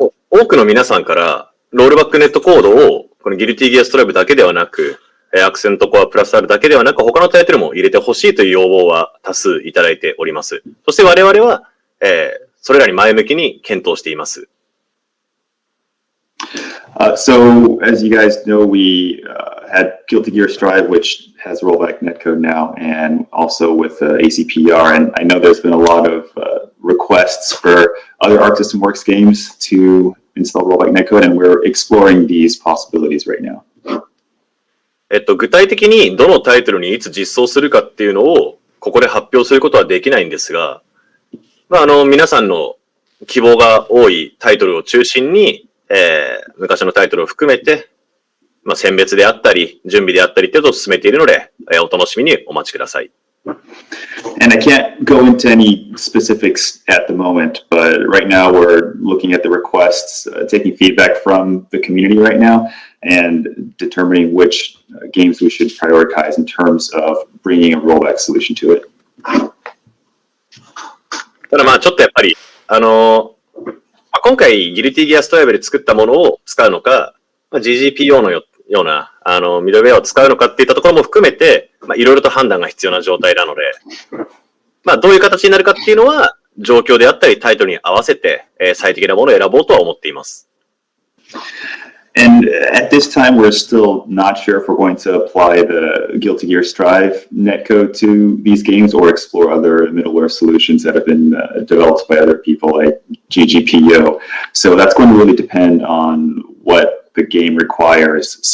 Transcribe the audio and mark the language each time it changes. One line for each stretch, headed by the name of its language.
Japanese: 多くの皆さんからロールバックネットコードをこのギルティギアストライブだけではなく、アクセントコアプラス R だけではなく他のタイトルも入れてほしいという要望は多数いただいております。そして我々は、それらに前向きに検討しています。
English: So, as you guys know, we had Guilty Gear Strive, which has rollback netcode now, and also with ACPR. And I know there's been a lot of requests for other Arc System Works games to install rollback netcode, and we're exploring these possibilities right now.
Japanese: 具体的にどのタイトルにいつ実装するかっていうのをここで発表することはできないんですが、皆さんの希望が多いタイトルを中心に、昔のタイトルを含めて、選別であったり、準備であったりっていうのを進めているので、お楽しみにお待ちください。
English: And I can't go into any specifics at the moment, but right now we're looking at the requests, taking feedback from the community right now, and determining which games we should prioritize in terms of bringing a rollback solution to it.
Japanese: ただちょっとやっぱり、今回ギルティギアストライブで作ったものを使うのか、GGPO のようなミドルウェアを使うのかっていったところも含めて、いろいろと判断が必要な状態なので、どういう形になるかっていうのは、状況であったりタイトルに合わせて、最適なものを選ぼうとは思っています。
English: And at this time, we're still not sure if we're going to apply the Guilty Gear Strive netcode to these games or explore other middleware solutions that have been developed by other people like GGPO. So that's going to really depend on what the game requires.